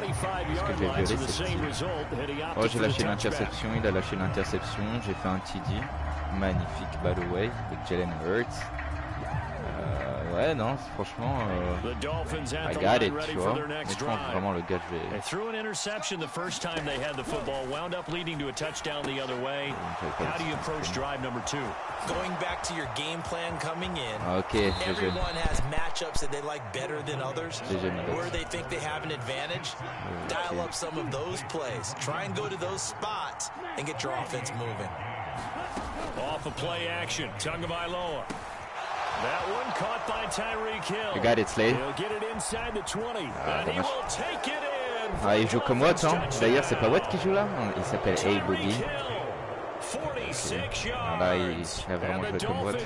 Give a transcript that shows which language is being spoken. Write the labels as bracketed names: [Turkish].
[French] Parce que j'ai violé cette team. Oh, j'ai lâché l'interception, il a lâché l'interception, j'ai fait un TD. Magnifique, [English] by the way, [French] avec Jalen Hurts. Ouais, non, franchement, [English] I got it, [French] tu vois. Mais je pense vraiment le gars, je vais... [English] They threw an interception the first time they had the football, wound up leading to a touchdown the other way. How do you approach drive number 2? Going back to your game plan coming in, okay, everyone has matchups that they like better than others, where they think they have an advantage. Dial up some of those plays. Try and go to those spots and get your offense moving. Off of play action, Tagovailoa. That one caught by Tyreek Hill. You got it, Slade. He'll get it inside the 20. And he will take it in. [French] Ah, il joue comme Watt, hein. D'ailleurs, c'est pas Watt qui joue là. Il s'appelle A. Boogie. Okay. Là, il a vraiment joué comme Watt.